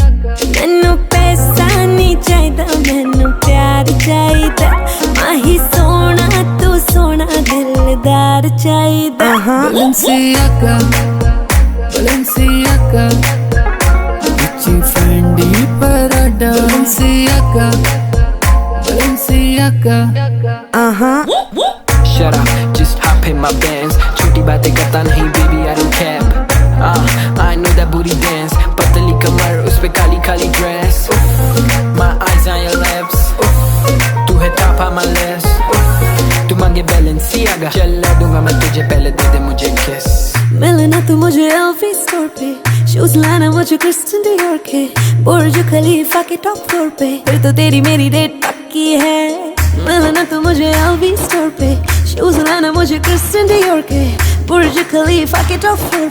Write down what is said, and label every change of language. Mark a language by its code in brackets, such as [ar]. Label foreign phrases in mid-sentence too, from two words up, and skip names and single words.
[pa] ਮੈਨੂੰ ਪੈਸਾ ਨਹੀਂ ਚਾਹੀਦਾ, ਮੈਨੂੰ ਪਿਆਰ ਚਾਹੀਦਾ। ਮਾਹੀ ਸੋਨਾ ਤੂੰ ਸੋਨਾ ਦਿਲਦਾਰ ਚਾਹੀਦਾ। [en] Balenciaga, Balenciaga, Gucci, Fendi, Prada. Balenciaga, Balenciaga. Shut up, just hop in my Benz. [hi] छोटी बातें करता नहीं [en] baby, I don't cap. I know that booty dance. [hi] पतली कमर उस पे काली काली dress. [en] My eyes on your lips. [hi] तू है [en] top on my list. [hi] तू मांगे Balenciaga, चला दूंगा मैं तुझे, पहले दे दे मुझे kiss. मिलना तू मुझे LV स्टोर पे, शूज लाना मुझे क्रिस्टियन डियोर के, बुर्ज खलीफा के [en] top floor [hi] पे, फिर तो तेरी मेरी डेट पक्की है। मिलना तू मुझे LV स्टोर पे, शूज लाना मुझे क्रिस्टियन डियोर के, बुर्ज खलीफा के [en] top floor